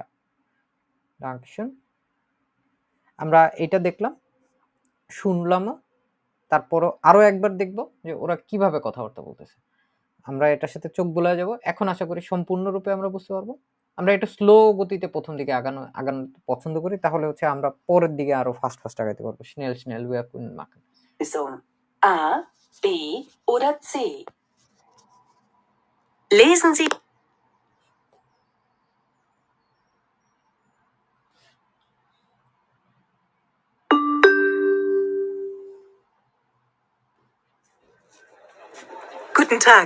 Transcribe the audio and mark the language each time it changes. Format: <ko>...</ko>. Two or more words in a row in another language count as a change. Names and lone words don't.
<bn>ডাকশন আমরা এটা দেখলাম, শুনলামও, তারপরও আরো একবার দেখব যে ওরা কিভাবে কথাবার্তা বলতেছে। আমরা এটার সাথে চোখ বুলায় যাব। এখন আশা করি সম্পূর্ণরূপে আমরা বুঝতে পারবো। আমরা একটু স্লো গতিতে প্রথম দিকে আগানো পছন্দ করি, তাহলে হচ্ছে আমরা পরের দিকে আরো ফাস্ট আগাইতে পারবো।</bn> <de>schnell wir können machen. Person A, B oder C? Lesen Sie. Guten Tag.</de>